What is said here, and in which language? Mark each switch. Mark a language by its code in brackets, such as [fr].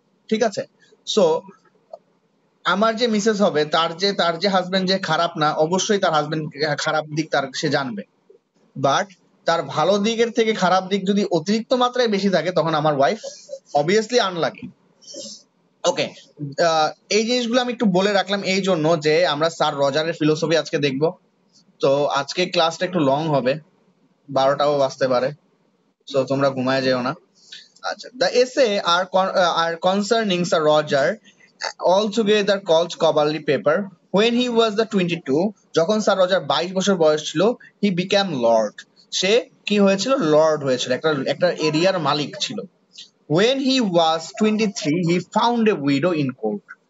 [bn] ঠিক আছে, সো আমার যে মিসেস হবে তার যে হাজবেন্ড যে খারাপ না, অবশ্যই তার হাজবেন্ড খারাপ দিক তার সে জানবে, বাট তার ভালো দিকের থেকে খারাপ দিক যদি অতিরিক্ত মাত্রায় বেশি থাকে তখন আমার ওয়াইফ অবভিয়াসলি আনলাকি। ওকে, এই জিনিসগুলো আমি একটু বলে রাখলাম এই জন্য যে আমরা স্যার রজারের ফিলোসফি আজকে দেখবো। তো আজকে ক্লাসটা একটু লং হবে, 12টাও বাজতে পারে, সো তোমরা ঘুমায় যেও না। [en] আচ্ছা, the essay are concerning Sir Roger, altogether called scholarly paper. When he was the 22, [bn] যখন স্যার রজার 22 বছর বয়স ছিল, [en] he became lord. [bn] সে কি হয়েছিল? লর্ড হয়েছিল, একটা একটা এরিয়ার মালিক ছিল। [en] When he was 23, he found a widow in court.